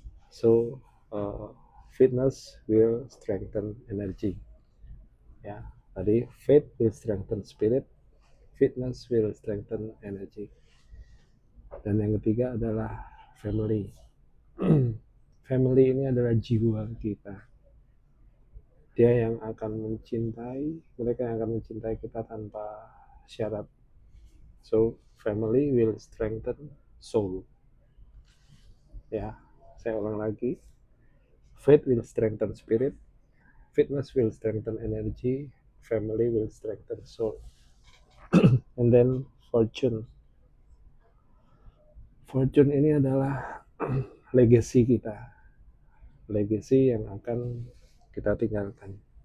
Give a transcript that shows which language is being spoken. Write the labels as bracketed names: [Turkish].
[English] So fitness will strengthen energy. Ya, tadi faith will strengthen spirit, fitness will strengthen energy. [Indonesian] Dan yang ketiga adalah family. Family ini adalah jiwa kita. Dia yang akan mencintai, mereka yang akan mencintai kita tanpa syarat. [English] So, family will strengthen soul. [Indonesian] Ya, saya ulang lagi. [English] Faith will strengthen spirit, fitness will strengthen energy, family will strengthen soul. And then fortune. [Indonesian] Fortune ini adalah legacy kita, legacy yang akan kita tinggalkan.